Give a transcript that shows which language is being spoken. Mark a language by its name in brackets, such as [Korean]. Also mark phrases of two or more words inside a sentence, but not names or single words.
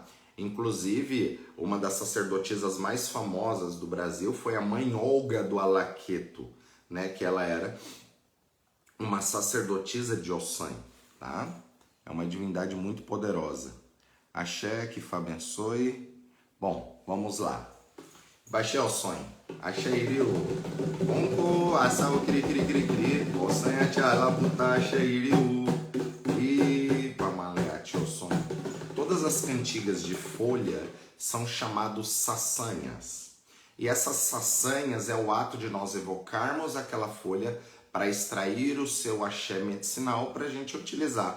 [Portuguese] Inclusive, uma das sacerdotisas mais famosas do Brasil foi a mãe Olga do Alaqueto, né? Que ela era uma sacerdotisa de Osson, tá? É uma divindade muito poderosa. Axé, que Fá abençoe. Bom, vamos lá. [Yoruba] Baixei o sonho. Achei iriu. Bongo, assau, cri, cri, cri, cri. O sonho é tchala, puta, achei iriu. E pamaleate o sonho. [Portuguese] Todas as cantigas de folha são chamadas saçanhas. E essas saçanhas é o ato de nós evocarmos aquela folha para extrair o seu axé medicinal para a gente utilizar.